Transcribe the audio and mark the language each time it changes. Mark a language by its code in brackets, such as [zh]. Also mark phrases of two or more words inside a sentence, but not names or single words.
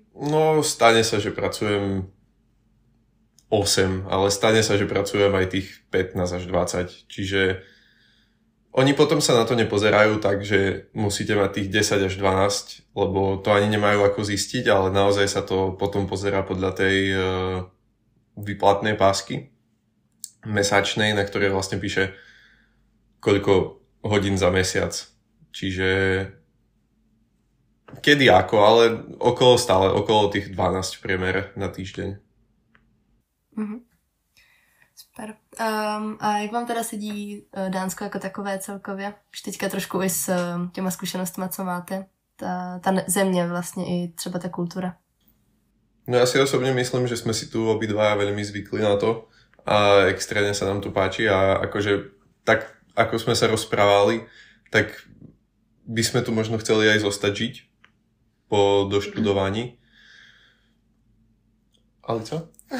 [sk] No, stane sa, že pracujem 8, ale stane sa, že pracujem aj tých 15 až 20, čiže oni potom sa na to nepozerajú tak, že musíte mať tých 10 až 12, lebo to ani nemajú ako zistiť, ale naozaj sa to potom pozerá podľa tej výplatnej pásky mesačnej, na ktorej vlastne píše koľko hodín za mesiac. Čiže kedy ako, ale okolo tých 12 v priemere na týždeň. Super. [cs] A jak vám teda sedí Dánsko jako takové celkově? Už teďka trošku i s těma zkušenostmi, co máte. Ta země vlastně i třeba ta kultura. [sk] No ja si osobne myslím, že sme si tu obidvaja veľmi zvykli na to a extrémne sa nám tu páči a akože tak, ako sme sa rozprávali, tak by sme tu možno chceli aj zostať žiť po doštudovaní. [cs] Ale co?